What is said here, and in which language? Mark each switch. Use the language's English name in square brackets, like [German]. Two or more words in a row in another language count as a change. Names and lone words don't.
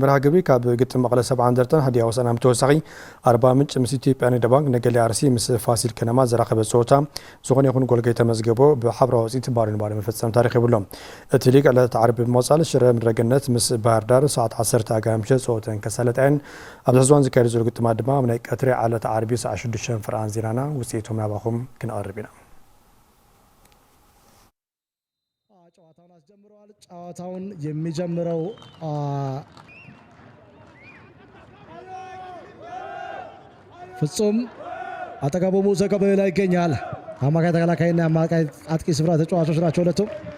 [Tigrinya] መርሃ ግብሪ ካብ ግጥም መቐለ 70 እንደርታ ሃዲያ ሆሳዕና ብተወሳኺ ኣርባ ምንጭ ምስ ኢትዮጵያ ንግዲ ባንክ ነገሌ ኣርሲ ምስ ፋሲል ከነማ ዘራኸበ ጾታ ዝኾነ ይኹን ጎል ከይተመዝገቦ ብሓብራዊ ውፅኢት ባዶ ንባዶ መፈጸም ተረኺብሎም እቲ ሊግ ዕለት ዓርቢ ብምቕፃል ሽረ ምድረገነት ምስ ባህር ዳር ሰዓት 10 ኣጋምሸ ጾተን ከሳለጣየን ኣብ ዝሕዝዋን ዝካየዱ ዘሎ ግጥማት ድማ ናይ ቀትሪ ዕለት ዓርቢ ሰዓት 6 ፍርኣን ዜናና ውፅኢቶም ናባኹም ክንቐርብ ኢና [Amharic] ጨዋታውን የሚጀምረው ፍጹም አጠገቡ ሙሴ ቀበሌ ይገኛል። አማካይ ተከላካይና አማካይ አጥቂ ስፍራ ተጫዋቾች ናቸው ሁለቱም።